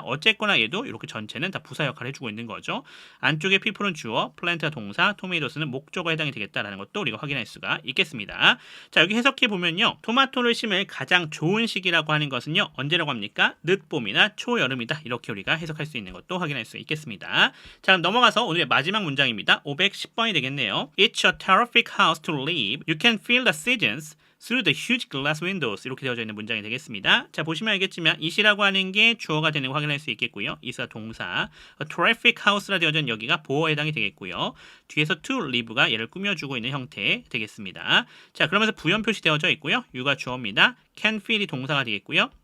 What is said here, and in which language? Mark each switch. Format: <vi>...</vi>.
<ko>어쨌거나 얘도 이렇게 전체는 다 부사 역할을 해주고 있는 거죠. 안쪽에 people은 주어, plant가 동사, tomatos는 목적어에 해당이 되겠다라는 것도 우리가 확인할 수가 있겠습니다. 자, 여기 해석해 보면요. 토마토를 심을 가장 좋은 시기라고 하는 것은요. 언제라고 합니까? 늦봄이나 초여름이다. 이렇게 우리가 해석할 수 있는 것도 확인할 수 있겠습니다. 자, 그럼 넘어가서 오늘의 마지막 문장입니다. 510번이 되겠네요.</ko> <en>It's a terrific house to live. You can feel the seasons through the huge glass windows.</en> <ko>이렇게 되어져 있는 문장이 되겠습니다. 자, 보시면 알겠지만 it이라고 하는 게 주어가 되는 거 확인할 수 있겠고요. it가 동사, terrific house 라 되어져 있는 여기가 보어에 해당이 되겠고요. 뒤에서 to live 가 얘를 꾸며주고 있는 형태 되겠습니다. 자, 그러면서 부연 표시 되어져 있고요. you가 주어입니다. can feel 이 동사가 되겠고요.</ko>